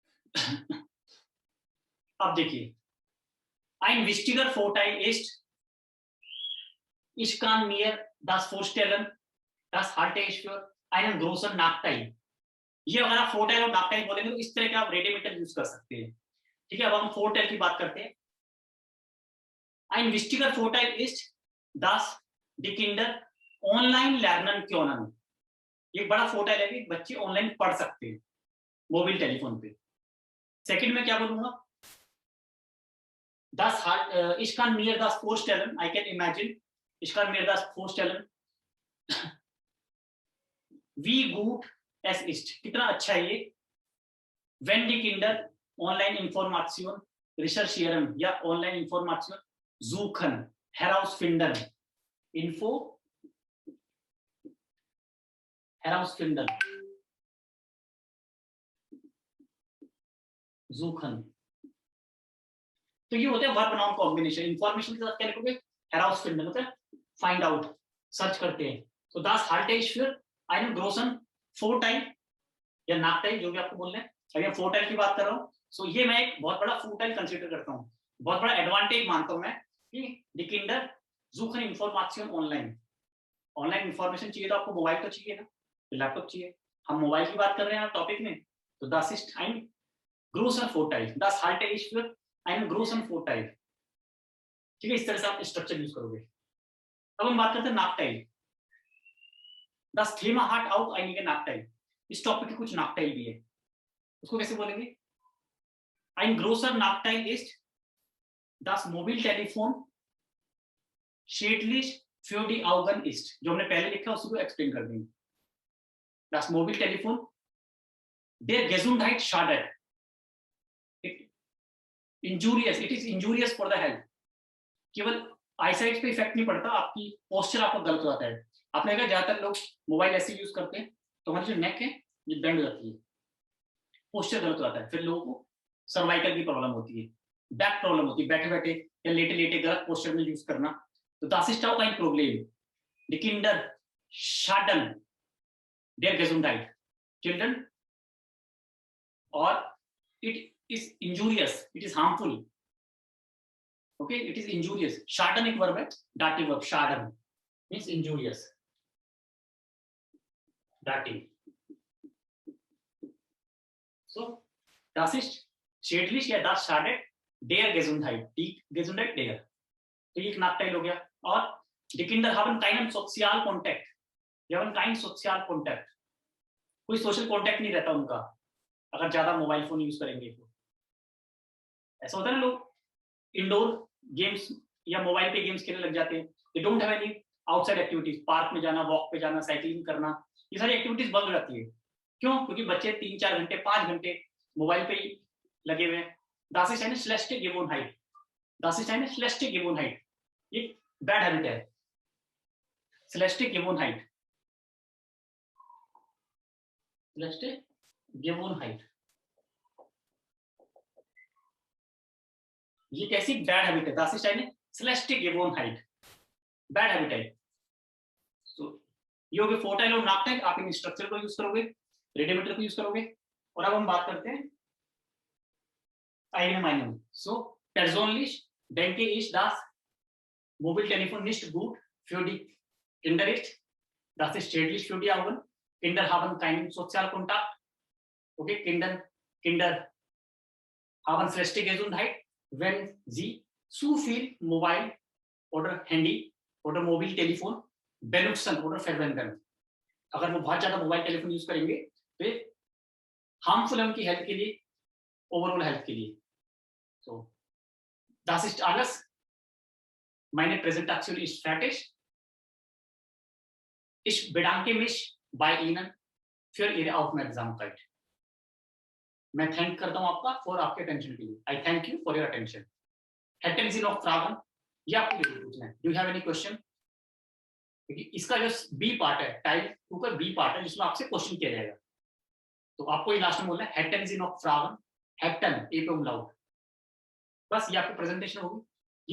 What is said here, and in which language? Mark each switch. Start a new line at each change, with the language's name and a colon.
German: अब देखिए, ein wichtiger Vorteil ist, ich kann mir das vorstellen, das halte ich für einen großen Nachteil.
Hindi: ये अगर आप फोरटेल और नाकटाइल बोलेंगे तो इस तरह के आप रेडिमेटल यूज कर सकते हैं। ठीक है, अब हम फोरटेल की बात करते हैं।
German: Ein wichtiger Vorteil ist, dass die Kinder online lernen können.
Hindi: ये बड़ा फोरटेल है कि बच्चे ऑनलाइन पढ़ सकते हैं मोबाइल टेलीफोन पे। सेकंड में क्या बोलूंगा,
German: das ich kann mir das vorstellen,
English: I can imagine,
German: ich kann mir das vorstellen, wie gut es ist,
Hindi: कितना अच्छा है ये,
German: wenn die Kinder online Information recherchieren या online Information suchen, herausfinden, Info herausfinden, suchen,
Hindi: तो ये होते हैं verb noun combination. Information के साथ क्या लिखोगे, herausfinden मतलब फाइंड आउट, सर्च करते हैं। तो
German: das halte ich für einen großen Vorteil
Hindi: या नाकटाइल, जो भी आपको बोलना है। अगर मैं फोरटाइल की बात कर रहा हूँ, सो ये मैं एक बहुत बड़ा फोरटाइल कंसीडर करता हूँ, बहुत बड़ा एडवांटेज मानता हूँ मैं कि
German: die Kinder suchen Information online,
Hindi: online information चाहिए तो आपको मोबाइल तो चाहिए ना, लैपटॉप चाहिए। हम मोबाइल की बात कर रहे हैं टॉपिक में, तो
German: das ist ein großer Vorteil, das halte ich für einen großen Vorteil।
Hindi: ठीक है, इस तरह से आप स्ट्रक्चर यूज करोगे। अब हम बात करते हैं नाकटाइल।
German: Das Thema hat auch einige Nachteile,
Hindi: इस टॉपिक के कुछ नाकटाइल भी है, उसको कैसे बोलेंगे।
German: Ein großer Nachteil ist, das Mobiltelefon schädlich für die Augen ist,
Hindi: जो हमने पहले लिखा उसको एक्सप्लेन कर देंगे।
German: Das Mobiltelefon der Gesundheit schadet, injurious,
English: it is injurious for the health।
Hindi: केवल आईसाइट पे इफेक्ट नहीं पड़ता, आपकी पोस्चर आपका गलत हो जाता है। आपने देखा ज्यादातर लोग मोबाइल ऐसे यूज करते हैं तो हमारी जो नेक है ये बेंड हो जाती है, पोस्चर गलत हो जाता है, फिर लोगों को सर्वाइकल की प्रॉब्लम होती है, बैक प्रॉब्लम होती है, बैठे बैठे या लेटे लेटे गलत पोस्चर में यूज करना।
German: तो das ist auch ein Problem, die Kinder schaden der Gesundheit, children, or
English: it is injurious, it is harmful,
German: okay, it is injurious।
English: schaden
Hindi: एक वर्ब है,
English: dative verb, schaden means injurious, dative।
German: so das ist schädlich या das schadet der Gesundheit, die Gesundheit der,
Hindi: तो ये एक नाकटाइल हो गया। और
German: die Kinder haben keinen sozialen Kontakt,
Hindi: die haben keinen sozialen Kontakt, कोई सोशल कॉन्टेक्ट नहीं रहता उनका अगर ज्यादा मोबाइल फोन यूज करेंगे तो। ऐसा होता है ना, लोग इंडोर गेम्स या मोबाइल पे गेम्स खेलने लग जाते हैं,
English: they don't have any outside activities,
Hindi: park में जाना, वॉक पे जाना, साइकिलिंग करना, ये सारी एक्टिविटीज बंद हो जाती है। क्यों? क्योंकि बच्चे 3-4 घंटे 5 घंटे मोबाइल पे ही लगे हुए हैं।
German: Das ist eine schlechte Gewohnheit, das ist eine schlechte Gewohnheit,
Hindi: ये बैड हैबिट है,
German: schlechte Gewohnheit, schlechte Gewohnheit,
Hindi: ये कैसी बैड हैबिट है,
German: das ist eine schlechte Gewohnheit, बैड हैबिट है।
Hindi: तो ये हो गए फोरटाइल और नाकटाइल, आप इन स्ट्रक्चर को यूज करोगे, रेडिमेटर को यूज करोगे। और अब हम बात करते हैं Allgemeinen।
German: So persönlich denke ich, dass Mobiltelefon nicht gut für die Kinder ist, das ist schädlich für die Augen, Kinder haben keinen Sozialkontakt, okay, Kinder haben schlechte Gesundheit, wenn sie zu viel Mobile oder Handy oder Mobiltelefon benutzen oder verwenden।
Hindi: अगर वो बहुत ज्यादा mobile telephone use करेंगे तो harmful है उनकी health के लिए, ओवरऑल हेल्थ के लिए।
German: So, das ist alles, meine Präsentation ist fertig, ich bedanke mich bei Ihnen für Ihre Aufmerksamkeit।
Hindi: मैं थैंक करता हूं आपका फॉर आपके अटेंशन के लिए,
English: I thank you for your attention.
German: Hätten Sie noch Fragen?
Hindi: ये आपको पूछना है,
English: Do you have any question?
Hindi: इसका जो बी पार्ट है, टाइप 2 का बी पार्ट है, जिसमें आपसे क्वेश्चन किया जाएगा। तो आपको ये लास्ट में बोलना है
German: Hätten Sie noch Fragen,
Hindi: Hätten ए पे umlaut, बस ये आपकी प्रेजेंटेशन होगी।